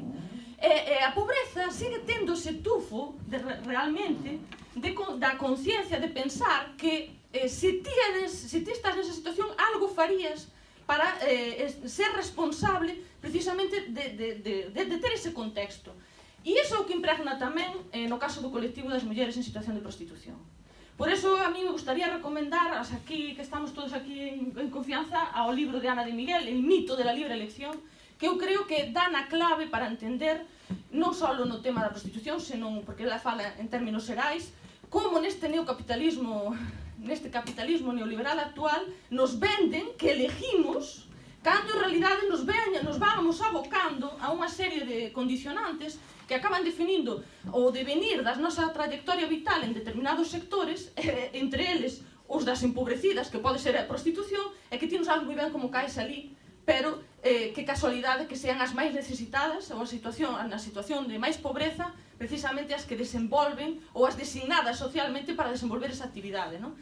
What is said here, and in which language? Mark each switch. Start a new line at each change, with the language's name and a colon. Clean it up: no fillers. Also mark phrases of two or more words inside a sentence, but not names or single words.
Galician: A pobreza sigue tendo ese tufo realmente da conciencia de pensar que se ti estás nesa situación algo farías para ser responsable precisamente de ter ese contexto. E iso é o que impregna tamén no caso do colectivo das mulleres en situación de prostitución.
Spanish: Por eso a mí me gustaría recomendar,
Galician: aquí que estamos todos aquí en confianza, ao libro de Ana de Miguel, El mito de la libre elección, que eu creo que dá na clave para entender non só no tema da prostitución, senón porque ela fala en términos xerais, como neste capitalismo neoliberal actual nos venden que elegimos, cando en realidade nos vamos abocando a unha serie de condicionantes que acaban definindo o devenir da nosa trayectoria vital en determinados sectores, entre eles os das empobrecidas, que pode ser a prostitución, e que ti non sabes moi ben como caes ali, pero que casualidade que sean as máis necesitadas ou na situación de máis pobreza precisamente as que desenvolven ou as designadas socialmente para desenvolver esa actividade, non?